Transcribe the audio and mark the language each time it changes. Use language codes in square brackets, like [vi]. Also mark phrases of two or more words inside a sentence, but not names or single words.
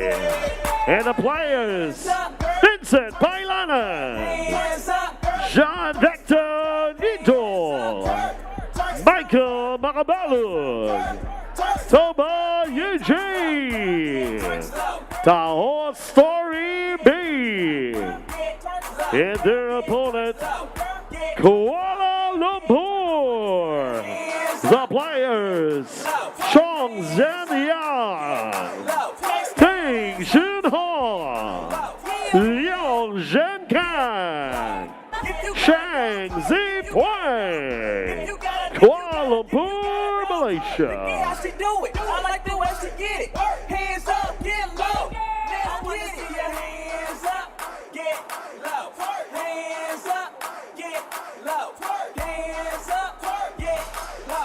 [en] And the players, Vincent Pailanan, Jean Vector Nito, Michael Makabalug, Toba Eugene, Tahoe Story B, and their opponent, Koala Lumpur. The players, Chong Zhanyang, Teng Shun Hong, Liang Zhenkan, Shang Zipui, Kuala Lumpur, Malaysia. She do it. I like the way she get it. Hands up, get low. I want to see your hands up, get low. Hands up, get low. Hands up, get low.